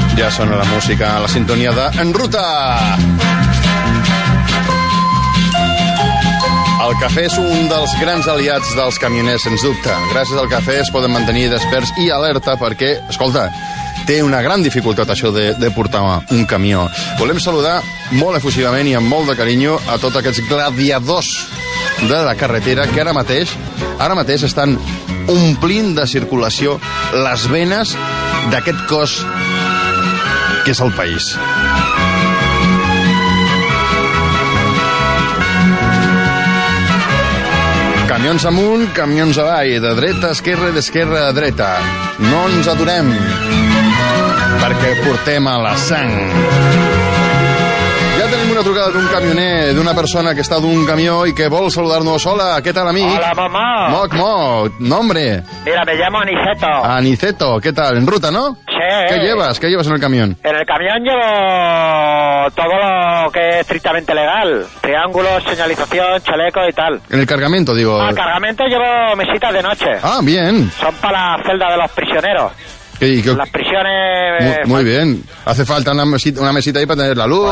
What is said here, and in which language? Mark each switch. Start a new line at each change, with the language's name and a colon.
Catalan: sona la música a la sintonia de En Ruta. El cafè és un dels grans aliats dels camioners, sens dubte. Gràcies al cafè es poden mantenir desperts i alerta perquè, escolta, té una gran dificultat això de portar un camió. Volem saludar molt efusivament i amb molt de carinyo a tots aquests gladiadors de la carretera que ara mateix estan omplint de circulació les venes d'aquest cos que és el país. Camions amunt, camions avall, de dreta a esquerra, d'esquerra a dreta. No ens aturem, perquè portem a la sang. Ja tenim una trucada d'un camioner, d'una persona que està d'un camió i que vol saludar-nos. Hola, què tal, amic?
Spanish: Hola, mamá. Moc, moc, nombre. Mira, me llamo Aniceto.
Catalan: Aniceto, què tal, en ruta, no? Sí.
Spanish: Què llevas? Què llevas en el camión? En el camión llevo todo lo que es estrictamente legal. Triángulos, señalización, chaleco y tal. ¿En el cargamento, digo? Al cargamento llevo mesitas de noche. Ah, bien. Son para la celda de los prisioneros. ¿Qué? Las prisiones... Muy bien. Hace falta una mesita ahí para tener la luz.